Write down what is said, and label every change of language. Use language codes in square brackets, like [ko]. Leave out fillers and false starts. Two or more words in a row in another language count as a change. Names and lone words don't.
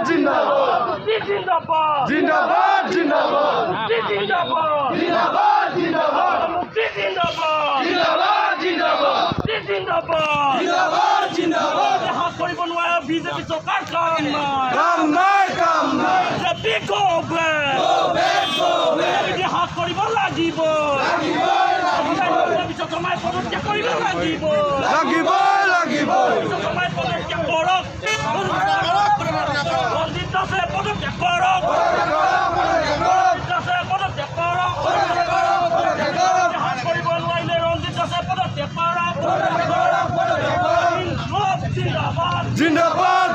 [as] জিন্দাবাদ জিন্দাবাদ জিন্দাবাদ জিন্দাবাদ জিন্দাবাদ মুক্তি জিন্দাবাদ জিন্দাবাদ জিন্দাবাদ জিন্দাবাদ জিন্দাবাদ জিন্দাবাদ হাত কৰিব নোৱাৰে বিজেপি চৰকাৰ কাম নাই কাম নাই কাম নাই বিজেপি [en] go back go back [as] হাত কৰিব লাগিব লাগিব পিছত সময় পদত্যাগ কৰিব লাগিব লাগিব লাগিব সময় পদত্যাগ কৰক ৰঞ্জিত দাসে পদত্যাগ কৰক পদত্যাগ কৰক কৰিব নোৱাৰিলে ৰঞ্জিত দাসে পদত্যাগ কৰক জিন্দাবাদ